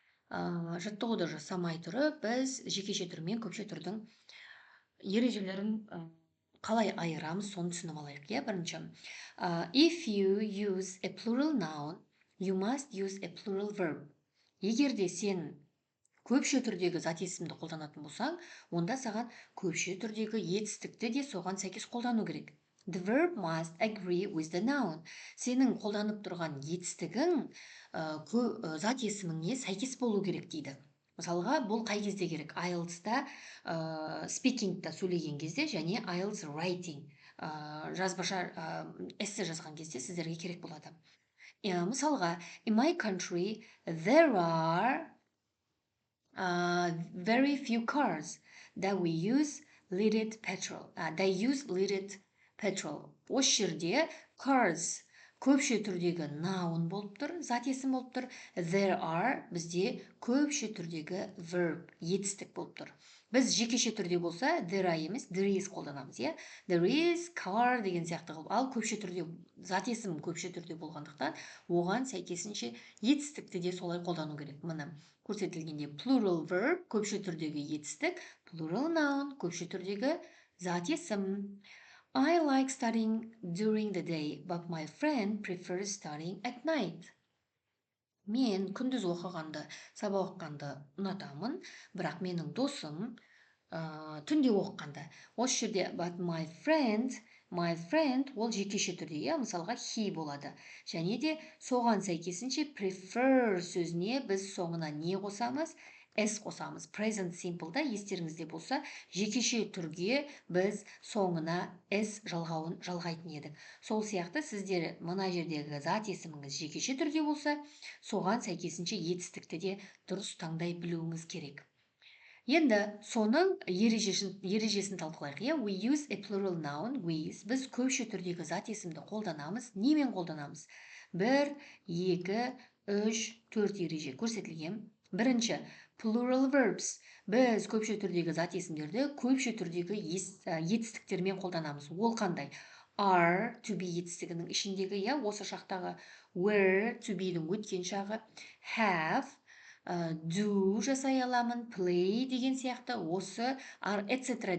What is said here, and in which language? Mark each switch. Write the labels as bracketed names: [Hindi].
[Kazakh] Жаттығуды жасамай тұрып, біз жекеше түрмен көпше түрдің ережелерін қалай айырамыз, соны түсініп алайық. Бірінші. [English] If you use a plural noun, you must use a plural verb. [Kazakh] Егерде сен көпше түрдегі зат есімді қолданатын болсаң, онда саған көпше түрдегі етістікті де соған сәйкес қолдану керек. [English] The verb must agree with the noun. [Kazakh] Сенің қолданып тұрған етістігің зат есіміңе сәйкес болу керек дейді. Мысалға, бұл қай кезде керек? IELTS-та speaking-та сөйлеген кезде және IELTS writing жазбаша эссе жазған кезде сіздерге керек болады. Мысалға, [English] in my country there are very few cars that we use leaded petrol. They use leaded petrol. [Kazakh] Осы жерде cars көпше түрдегі noun болып тұр, зат есім болып тұр. There are бізде көпше түрдегі verb, етістік болып тұр. Біз жекеше түрде болса, there are емес, there is қолданамыз, иә? There is car деген сияқты қылып. Ал көпше түрде, зат есім көпше түрде болғандықтан, оған сәйкесінше етістікті де солай қолдану керек. Міне көрсетілгенде plural verb көпше түрдегі етістік, plural noun көпше түрдегі зат есім. [English] I like studying during the day, but my friend prefers studying at night. [Kazakh] Мен күндіз оқығанды, сабақ оқығанды ұнатамын, бірақ менің досым түнде оқығанды. Осы жерде [English] but my friend [Kazakh] ол жекеше түрде, мысалға he болады. Және де соған сәйкесінше prefer сөзіне біз соңына не қосамыз? S қосамыз. Present simple-да естеріңізде болса, жекеше түрге біз соңына S жалғауын жалғайтын едік. Сол сияқты сіздер мына жердегі зат есіміңіз жекеше түрде болса, соған сәйкесінше етістікті де дұрыс таңдай білуіңіз керек. Енді соның ережесін талқылайық. [English] We use a plural noun with. [Kazakh] Біз көпше түрдегі зат есімді қолданамыз. Немен қолданамыз? 1, 2, 3, 4 ереже көрсетілген. Бірінші, plural verbs. Біз көпше түрдегі зат есімдерді көпше түрдегі етістіктермен қолданамыз. Ол қандай? Are, to be етістігінің ішіндегі, осы шақтағы were, to be-дің өткен шағы, have, do жасай аламын, play деген сияқты, осы etc.